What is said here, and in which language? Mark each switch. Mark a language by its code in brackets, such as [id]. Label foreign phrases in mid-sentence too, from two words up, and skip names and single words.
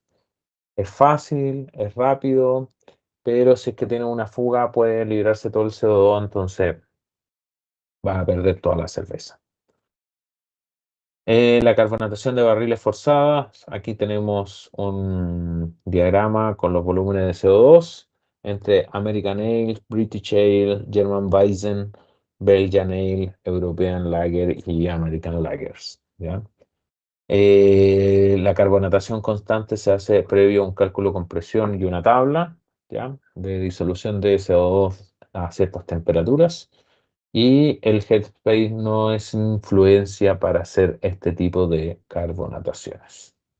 [es] Es fácil, es rápido, pero si es que tiene una fuga puede librarse todo el CO2, entonces va a perder toda la cerveza. La carbonatación de barriles forzadas. Aquí tenemos un diagrama con los volúmenes de CO2 entre American Ale, British Ale, German Weizen, Belgian Ale, European Lager y American Lagers, ¿ya? La carbonatación constante se hace previo a un cálculo con presión y una tabla, ¿ya? De disolución de CO2 a ciertas temperaturas. Y el headspace no es influencia para hacer este tipo de carbonataciones.